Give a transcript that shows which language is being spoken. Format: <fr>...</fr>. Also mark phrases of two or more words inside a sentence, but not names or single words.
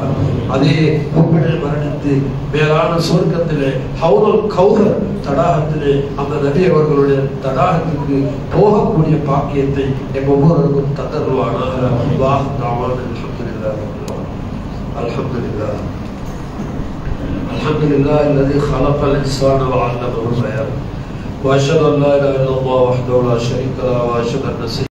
<ta>அதே ஹுப்பிலே மரணித்து மேலான சுவர்க்கத்திலே ஹவுலுல் கௌதர் தடாகத்திலே அந்த நபி அவர்களுடைய தடாகத்திற்கு போகக்கூடிய பாக்கியத்தை எங்கள் ஒவ்வொருவருக்கும் தந்தருவானாக.</ta> <ar>வாஹ் தாவான் الحمد لله الحمد لله الحمد لله الذي خلق الإنسان وعلمه البيان وأشهد أن لا إله إلا الله وحده لا شريك له وأشهد أن</ar>